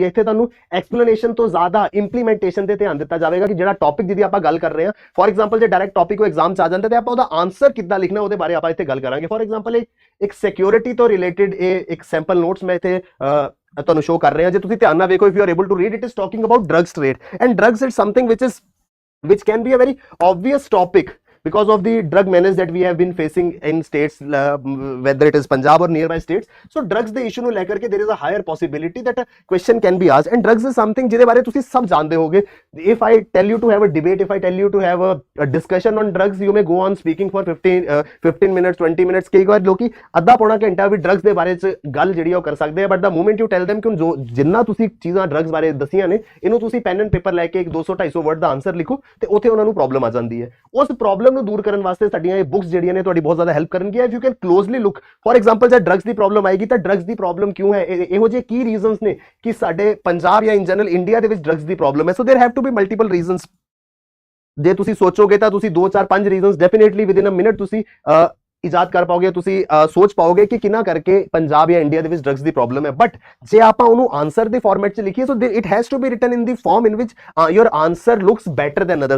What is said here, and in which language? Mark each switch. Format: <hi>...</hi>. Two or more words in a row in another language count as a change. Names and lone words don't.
<pa>ਇੱਥੇ ਤੁਹਾਨੂੰ ਐਕਸਪਲੇਨੇਸ਼ਨ ਤੋਂ ਜ਼ਿਆਦਾ ਇੰਪਲੀਮੈਂਟੇਸ਼ਨ ਤੇ ਧਿਆਨ ਦਿੱਤਾ ਜਾਵੇਗਾ ਕਿ ਜਿਹੜਾ ਟੌਪਿਕ ਜਿਹਦੀ ਆਪਾਂ ਗੱਲ ਕਰ ਰਹੇ ਹਾਂ,</pa> <en>for example</en> <pa>ਜੇ</pa> <en>direct topic</en> <pa>ਉਹ ਐਗਜ਼ਾਮ 'ਚ ਆ ਜਾਂਦਾ ਤੇ ਆਪਾਂ ਉਹਦਾ ਆਨਸਰ ਕਿੱਦਾਂ ਲਿਖਣਾ ਉਹਦੇ ਬਾਰੇ ਆਪਾਂ ਇੱਥੇ ਗੱਲ ਕਰਾਂਗੇ।</pa> <en>for example</en> <pa>ਇੱਕ ਸਿਕਿਉਰਿਟੀ ਤੋਂ ਰਿਲੇਟਡ ਇੱਕ</pa> <en>sample notes</en> <pa>ਮੈਂ ਇੱਥੇ ਤੁਹਾਨੂੰ ਸ਼ੋ ਕਰ ਰਿਹਾ। ਜੇ ਤੁਸੀਂ ਧਿਆਨ ਨਾਲ ਵੇਖੋ,</pa> <en>if you are able to read, it is talking about drugs trade and drugs is something which can be a very obvious topic because of the drug menace that we have been facing in states, whether it is Punjab or nearby states. So drugs the issue</en> <pa>ਨੂੰ ਲੈ ਕਰਕੇ</pa> <en>there is a higher possibility that a question can be asked, and drugs is something</en> <pa>ਜਿਹਦੇ ਬਾਰੇ ਤੁਸੀਂ ਸਭ ਜਾਣਦੇ ਹੋਗੇ।</pa> <en>If I tell you to have a debate, if I tell you to have a discussion on drugs, you may go on speaking for 15 minutes 20 minutes।</en> <pa>ਕਈ ਵਾਰ ਲੋਕੀ ਅੱਧਾ ਪੌਣਾ ਘੰਟਾ ਵੀ ਡਰੱਗਸ ਦੇ ਬਾਰੇ ਚ ਗੱਲ ਜਿਹੜੀ ਉਹ ਕਰ ਸਕਦੇ ਆ,</pa> <en>but the moment you tell them</en> <pa>ਕਿ ਜੋ ਜਿੰਨਾ ਤੁਸੀਂ ਚੀਜ਼ਾਂ ਡਰੱਗਸ ਬਾਰੇ ਦੱਸੀਆਂ ਨੇ, ਇਹਨੂੰ ਤੁਸੀਂ</pa> <en>pen and paper</en> <pa>ਲੈ ਕੇ 200-250 ਵਰਡ ਦਾ ਆਨਸਰ ਲਿਖੋ ਤੇ ਉੱਥੇ ਉਹਨਾਂ ਨੂੰ ਪ੍ਰੋਬਲਮ ਆ ਜਾਂਦੀ ਹੈ। ਉਸ ਪ੍ਰੋਬਲਮ ਨੂੰ ਦੂਰ ਕਰਨ ਵਾਸਤੇ ਸਾਡੀਆਂ ਇਹ ਬੁੱਕਸ ਜਿਹੜੀਆਂ ਨੇ ਤੁਹਾਡੀ ਬਹੁਤ ਜ਼ਿਆਦਾ ਹੈਲਪ ਕਰਨਗੀਆਂ।</pa> <en>if you can closely look, for example</en> <pa>ਜੇ ਡਰੱਗਸ ਦੀ ਪ੍ਰੋਬਲਮ ਆਏਗੀ ਤਾਂ ਡਰੱਗਸ ਦੀ ਪ੍ਰੋਬਲਮ ਕਿਉਂ ਹੈ, ਇਹੋ ਜਿਹੇ ਕੀ ਰੀਜ਼ਨਸ ਨੇ ਕਿ ਸਾਡੇ ਪੰਜਾਬ ਜਾਂ</pa> <en>in general</en> <pa>ਇੰਡੀਆ ਦੇ ਵਿੱਚ ਡਰੱਗਸ ਦੀ ਪ੍ਰੋਬਲਮ ਹੈ।</pa> <en>ਸੋ there have to be multiple reasons.</en> <pa>ਜੇ ਤੁਸੀਂ ਸੋਚੋਗੇ ਤਾਂ ਤੁਸੀਂ 2 4 5 ਰੀਜ਼ਨਸ</pa> <en>definitely within a minute</en> <pa>ਤੁਸੀਂ ਇਜਾਦ ਕਰ ਪਾਓਗੇ, ਤੁਸੀਂ ਸੋਚ ਪਾਓਗੇ ਕਿ ਕਿੰਨਾ ਕਰਕੇ ਪੰਜਾਬ ਜਾਂ ਇੰਡੀਆ ਦੇ ਵਿੱਚ ਡਰੱਗਸ ਦੀ ਪ੍ਰੋਬਲਮ ਹੈ।</pa> <en>ਬਟ</en> <pa>ਜੇ ਆਪਾਂ ਉਹਨੂੰ ਆਨਸਰ ਦੇ ਫਾਰਮੈਟ 'ਚ ਲਿਖੀਏ,</pa> <en>so it has to be written in the form in which your answer looks better than others.</en>